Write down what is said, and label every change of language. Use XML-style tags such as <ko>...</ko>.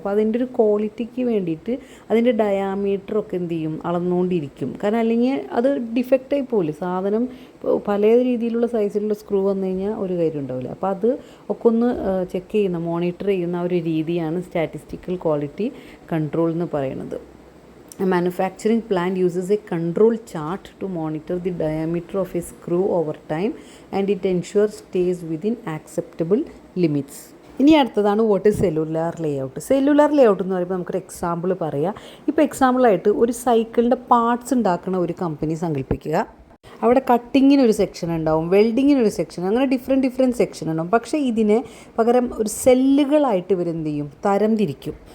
<ml>അപ്പോൾ അതിൻ്റെ ഒരു ക്വാളിറ്റിക്ക് വേണ്ടിയിട്ട് അതിൻ്റെ ഡയാമീറ്ററൊക്കെ എന്ത് ചെയ്യും, അളന്നുകൊണ്ടിരിക്കും. കാരണം അല്ലെങ്കിൽ അത് ഡിഫക്റ്റായി പോകില്ല. സാധനം പല രീതിയിലുള്ള സൈസിലുള്ള സ്ക്രൂ വന്നു കഴിഞ്ഞാൽ ഒരു കാര്യം ഉണ്ടാവില്ല. അപ്പോൾ അത് ഒക്കെ ഒന്ന് ചെക്ക് ചെയ്യുന്ന, മോണിറ്റർ ചെയ്യുന്ന ഒരു രീതിയാണ് സ്റ്റാറ്റിസ്റ്റിക്കൽ ക്വാളിറ്റി കൺട്രോൾ എന്ന് പറയുന്നത്.</ml> <en>A manufacturing plant uses a control chart to monitor the diameter of a screw over time and it ensures stays within acceptable limits.</en> <ml>ഇനി അടുത്തതാണ്</ml> <en>What is cellular layout.</en> <ml>Cellular layout എന്ന് പറയുമ്പോൾ നമുക്കൊരു example പറയാം. ഇപ്പോൾ എക്സാമ്പിളായിട്ട് ഒരു സൈക്കിളിൻ്റെ പാർട്സ് ഉണ്ടാക്കുന്ന ഒരു കമ്പനി സങ്കല്പിക്കുക. അവിടെ കട്ടിങ്ങിനൊരു സെക്ഷൻ ഉണ്ടാവും, വെൽഡിങ്ങിനൊരു സെക്ഷൻ, അങ്ങനെ ഡിഫറെൻറ്റ് സെക്ഷൻ ഉണ്ടാവും. പക്ഷേ ഇതിനെ പകരം ഒരു സെല്ലുകളായിട്ട് ഇവരെന്ത് ചെയ്യും, തരം തിരിക്കും.</ml>